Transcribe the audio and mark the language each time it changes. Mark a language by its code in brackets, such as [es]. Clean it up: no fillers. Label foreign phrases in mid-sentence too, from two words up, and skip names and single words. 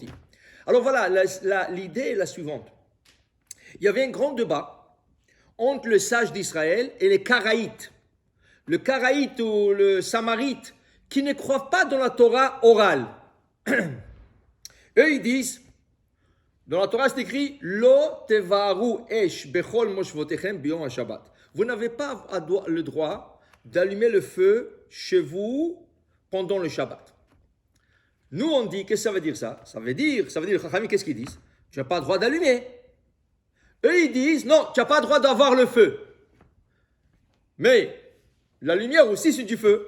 [fr] Alors voilà, l'idée est la suivante. Il y avait un grand débat entre le sage d'Israël et les Karaïtes. Le Karaïte ou le Samarite qui ne croient pas dans la Torah orale. Eux, ils disent, dans la Torah, c'est écrit, [he] לא תבערו אש בכל מושבותיכם ביום השבת. [fr] Vous n'avez pas le droit d'allumer le feu chez vous pendant le Shabbat. Nous, on dit, qu'est-ce que ça veut dire ça? Ça veut dire, Chachamim, qu'est-ce qu'ils disent? Tu n'as pas le droit d'allumer. Eux, ils disent, non, tu n'as pas le droit d'avoir le feu. Mais la lumière aussi, c'est du feu.